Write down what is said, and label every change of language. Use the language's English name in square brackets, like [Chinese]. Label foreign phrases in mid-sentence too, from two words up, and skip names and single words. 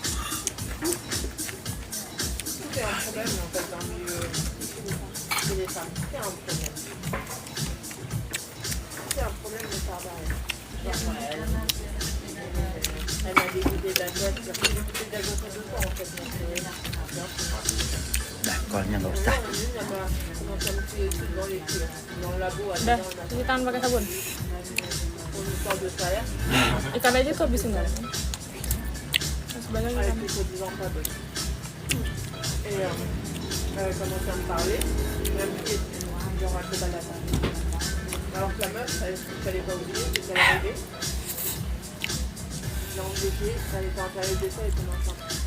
[French] Tout est un problème en fait dans le milieu chez les femmes. C'est un problème. C'est un problème de travail. Elle m'a dégoûté de la gosse. Elle m'a dégoûté de la gosse à 2 ans en fait. [Indonesian] Dah, kolnya nggak usah. [French] Dans les pieds. Dans le labo, [Indonesian] Udah, [French] dans [Indonesian] cuci tangan pakai sabun. [French] une histoire de salaire. [Indonesian] Ikan aja tuh habisin nggak? Masih banyak [French] Avec [Indonesian] ikan. [French] les soi-disant pas bonnes. Et elle a commencé à me parler. Elle m'a dit genre un peu balade. Alors que la meuf, ce qu'il fallait pas oublier, c'est qu'elle est arrivée. Elle a embêté, elle était en période d'essai, elle était enceinte.